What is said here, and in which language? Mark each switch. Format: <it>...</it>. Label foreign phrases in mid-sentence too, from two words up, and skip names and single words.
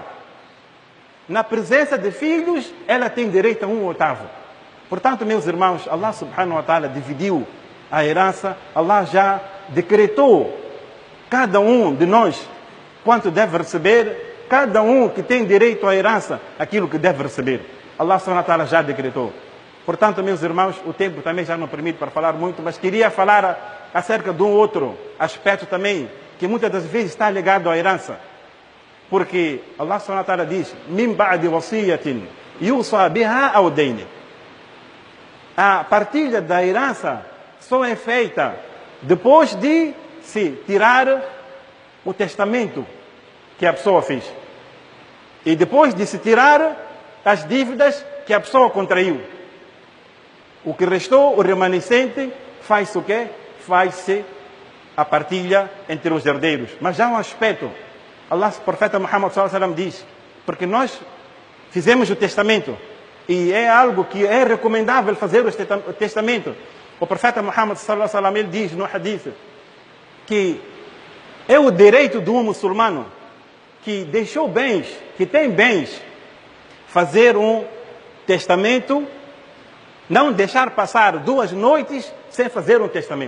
<pt>Na presença de filhos, ela tem direito a 1/8. Portanto, meus irmãos,</pt> <ar>الله سبحانه وتعالى</ar> <pt>dividiu a herança. Allah já decretou cada um de nós quanto deve receber, cada um que tem direito à herança, aquilo que deve receber.</pt> <ar>الله سبحانه وتعالى</ar> <pt>já decretou. Portanto, meus irmãos, o tempo também já não permite para falar muito, mas queria falar acerca de um outro aspecto também, que muitas das vezes está ligado à herança. Porque</pt> <ar>الله سبحانه وتعالى</ar> <pt>diz,</pt> <ar>من بعد وصية يوصى بها أو دين.</ar> <pt>A partilha da herança só é feita depois de se tirar o testamento que a pessoa fez. E depois de se tirar as dívidas que a pessoa contraiu. O que restou, o remanescente, faz-se o quê? Faz-se a partilha entre os herdeiros. Mas já há um aspecto. Allah, o profeta Muhammad</pt> <ar>صلى الله عليه وسلم</ar> <pt>diz, porque nós fizemos o testamento e é algo que é recomendável fazer o testamento. O profeta Muhammad</pt> <ar>صلى الله عليه وسلم,</ar> <pt>ele diz no hadith que é o direito de um muçulmano que deixou bens, que tem bens, fazer um testamento, não deixar passar 2 noites sem fazer um testamento.</pt>